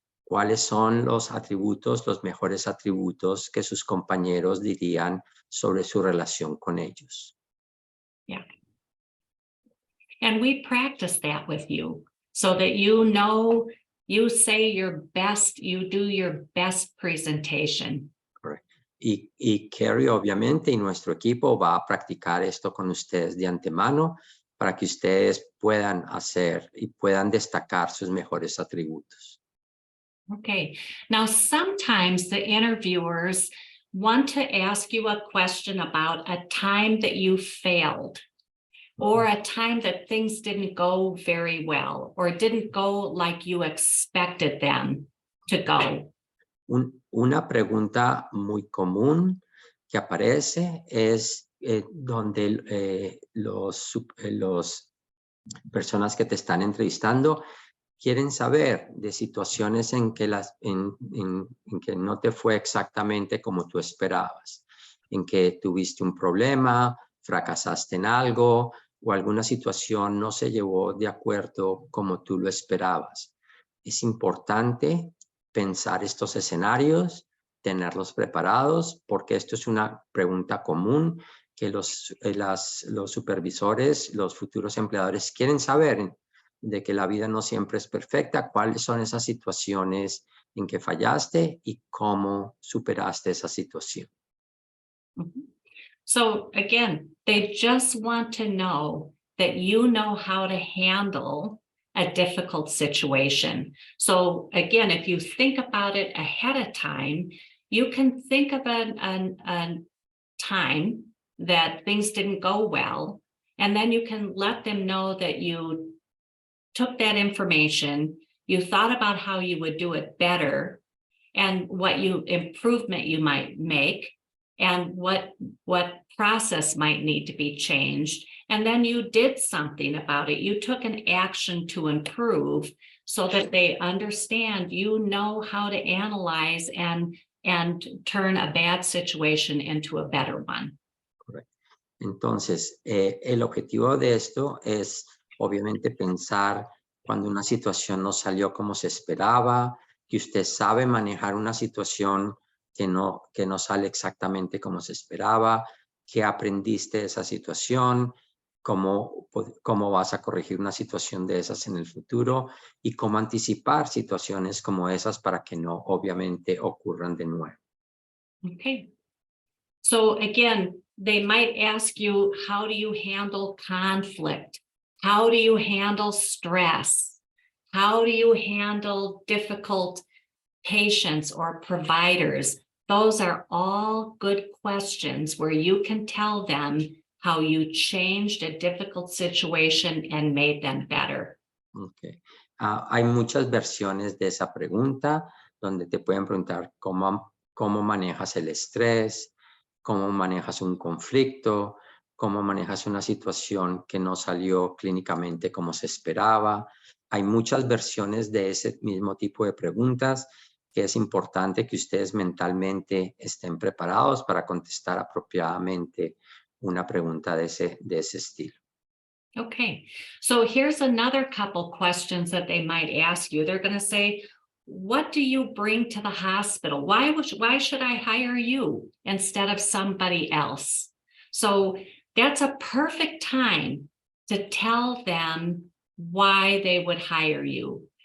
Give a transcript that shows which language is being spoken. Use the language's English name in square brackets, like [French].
[Spanish] cuáles son los atributos, los mejores atributos que sus compañeros dirían sobre su relación con ellos. [English] Yeah. And we practice that with you so that you know, you say your best, you do your best presentation. [Spanish] Y Carrie, obviamente, y nuestro equipo va a practicar esto con ustedes de antemano para que ustedes puedan hacer y puedan destacar sus mejores atributos. [English] Okay, now sometimes the interviewers want to ask you a question about a time that you failed or a time that things didn't go very well or didn't go like you expected them to go. [Spanish] Una pregunta muy común que aparece es donde los personas que te están entrevistando quieren saber de situaciones en que, en que no te fue exactamente como tú esperabas, en que tuviste un problema, fracasaste en algo o alguna situación no se llevó de acuerdo como tú lo esperabas. Es importante pensar estos escenarios, tenerlos preparados, porque esto es una pregunta común que los supervisores, los futuros empleadores quieren saber de que la vida no siempre es perfecta, cuáles son esas situaciones en que fallaste y cómo superaste esa situación. [English] So again, they just want to know that you know how to handle a difficult situation. So again, if you think about it ahead of time, you can think of a time that things didn't go well, and then you can let them know that you took that information, you thought about how you would do it better, and what improvement you might make, and what process might need to be changed. And then you did something about it. You took an action to improve so that they understand you know how to analyze and turn a bad situation into a better one. [Spanish] Correcto. Entonces, el objetivo de esto es obviamente pensar cuando una situación no salió como se esperaba, que usted sabe manejar una situación que no sale exactamente como se esperaba, que aprendiste de esa situación, cómo vas a corregir una situación de esas en el futuro y cómo anticipar situaciones como esas para que no obviamente ocurran de nuevo. [English] Okay. So again, they might ask you, how do you handle conflict? How do you handle stress? How do you handle difficult patients or providers? Those are all good questions where you can tell them how you changed a difficult situation and made them better. Okay. [Spanish] Hay muchas versiones de esa pregunta donde te pueden preguntar cómo manejas el estrés, cómo manejas un conflicto, cómo manejas una situación que no salió clínicamente como se esperaba. Hay muchas versiones de ese mismo tipo de preguntas que es importante que ustedes mentalmente estén preparados para contestar apropiadamente una pregunta de ese estilo. [English] Okay, so here's another couple questions that they might ask you. They're going to say, what do you bring to the hospital? Why should I hire you instead of somebody else? So that's a perfect time to tell them why they would hire you.